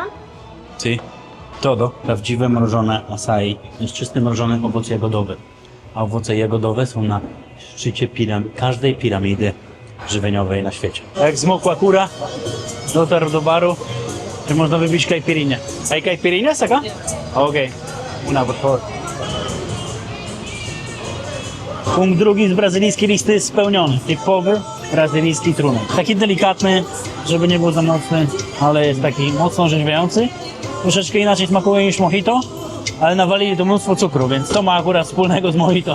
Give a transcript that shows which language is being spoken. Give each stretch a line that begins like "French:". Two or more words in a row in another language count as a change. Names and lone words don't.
Spanish: Ty, todo.
Polish: Prawdziwe mrożone acai. To jest czysty mrożony owoc jagodowy. A owoce jagodowe są na szczycie każdej piramidy żywieniowej na świecie. Jak zmokła kura, dotarł do baru, że można wypić caipirinę.
Spanish: Hay caipirinhas acá? Okej. Una, por favor.
Polish: Punkt drugi z brazylijskiej listy jest spełniony. Typowy brazylijski trunek. Taki delikatny, żeby nie był za mocny, ale jest taki mocno orzeźwiający. Troszeczkę inaczej smakuje niż mojito, ale nawalili to mnóstwo cukru, więc to ma akurat wspólnego z mojito.